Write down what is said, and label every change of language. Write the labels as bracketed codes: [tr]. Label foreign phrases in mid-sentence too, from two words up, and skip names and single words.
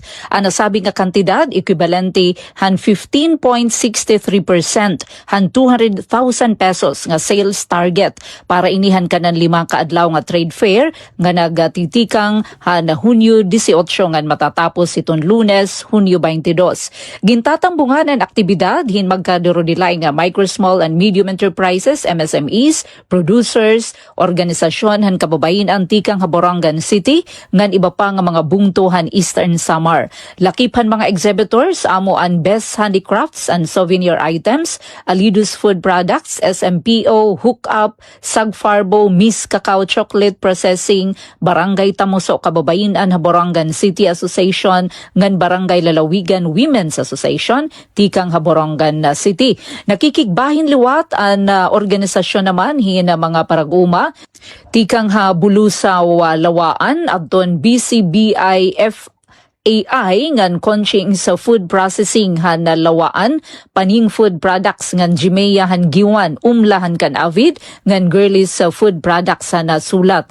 [war] Ang nasabi nga kantidad equivalente han 15.63% han 200,000 pesos nga [en] sales target [war] para inihan kanan 5 kaadlaw nga [en] trade fair [war] nga nagatitikang han Hunyo 18 ngan matatapos iton Lunes Hunyo 22. Gintatambungan ang aktibidad hin magkadurodilay nga [en] micro, small and medium enterprises, [war] MSMEs, producers, organisasyon han kababayin antikang Borongan City ngan iba pa nga mga bungtuhan Eastern Samar. Lakiphan mga exhibitors amo ang Best Handicrafts and Souvenir Items, Alidus Food Products, SMPO, Hookup, Sagfarbo, Miss Cacao Chocolate Processing, Barangay Tamuso Kababayin an Borongan City Association ngan Barangay Lalawigan Women's Association tikang Borongan City. Nakikigbahin liwat ang organisasyon naman hin mga paraguma tikang Bulusaw Lawaan adton BCBIF AI ngan konching sa [en] food processing [war] han Lawaan, paning [en] food products [war] ngan Jimea han Giwan, umlahan kan Avid ngan Girlies sa [en] food products [war] han Sulat.